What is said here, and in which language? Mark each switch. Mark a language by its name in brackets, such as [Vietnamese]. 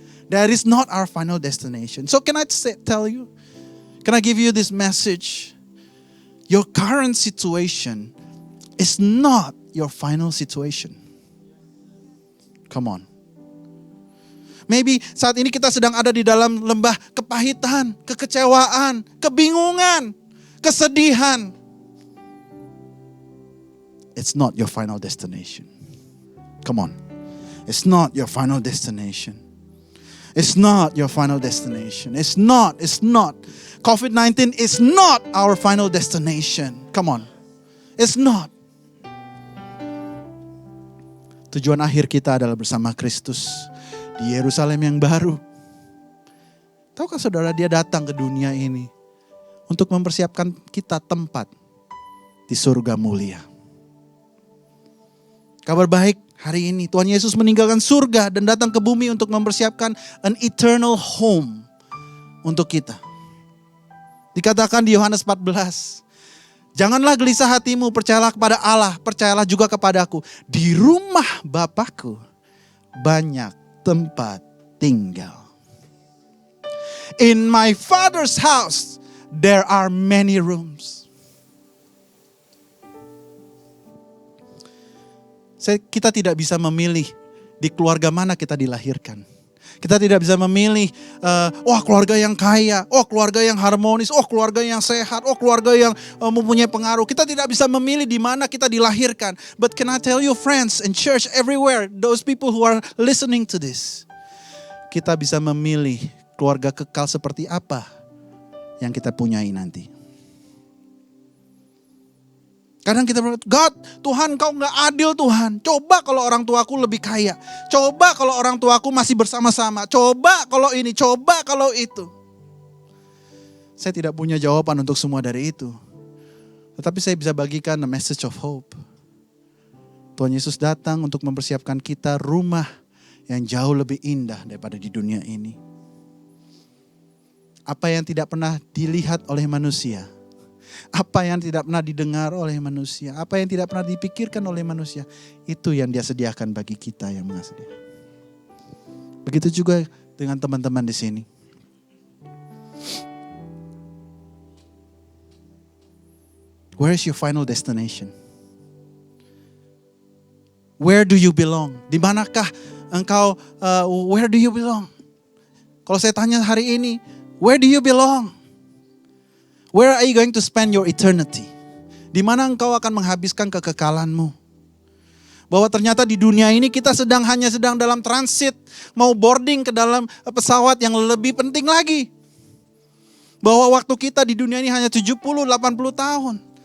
[English] That is not our final destination. So can I tell you? Can I give you this message? Your current situation is not your final situation. Come on. [Indonesian] Maybe saat ini kita sedang ada di dalam lembah kepahitan, kekecewaan, kebingungan, kesedihan. [English] It's not your final destination. Come on. It's not your final destination. It's not your final destination. It's not. COVID-19 is not our final destination. Come on. It's not. [Indonesian] Tujuan akhir kita adalah bersama Kristus di Yerusalem yang baru. Tahukah saudara, dia datang ke dunia ini untuk mempersiapkan kita tempat di surga mulia. Kabar baik hari ini, Tuhan Yesus meninggalkan surga dan datang ke bumi untuk mempersiapkan [English] an eternal home [Indonesian] untuk kita. Dikatakan di Yohanes 14, janganlah gelisah hatimu, percayalah kepada Allah, percayalah juga kepadaku. Di rumah Bapakku banyak tempat tinggal. [English] In my Father's house there are many rooms. [Indonesian] Kita tidak bisa memilih di keluarga mana kita dilahirkan. Kita tidak bisa memilih, keluarga yang kaya, keluarga yang harmonis, keluarga yang sehat, keluarga yang mempunyai pengaruh. Kita tidak bisa memilih di mana kita dilahirkan. [English] But can I tell you friends and church everywhere, those people who are listening to this. [Indonesian] Kita bisa memilih keluarga kekal seperti apa yang kita punyai nanti. Kadang kita berkata, God, Tuhan kau gak adil Tuhan. Coba kalau orang tuaku lebih kaya. Coba kalau orang tuaku masih bersama-sama. Coba kalau ini, coba kalau itu. Saya tidak punya jawaban untuk semua dari itu. Tetapi saya bisa bagikan [English] a message of hope. [Indonesian] Tuhan Yesus datang untuk mempersiapkan kita rumah yang jauh lebih indah daripada di dunia ini. Apa yang tidak pernah dilihat oleh manusia. Apa yang tidak pernah didengar oleh manusia, apa yang tidak pernah dipikirkan oleh manusia, itu yang dia sediakan bagi kita yang mengasihi. Begitu juga dengan teman-teman di sini. [English] Where is your final destination? Where do you belong? [Indonesian] Di manakah engkau, [English] where do you belong? [Indonesian] Kalau saya tanya hari ini, [English] where do you belong? Where are you going to spend your eternity? [Indonesian] Di mana engkau akan menghabiskan kekekalanmu? Bahwa ternyata di dunia ini kita hanya sedang dalam transit, mau boarding ke dalam pesawat yang lebih penting lagi. Bahwa waktu kita di dunia ini hanya 70-80 tahun.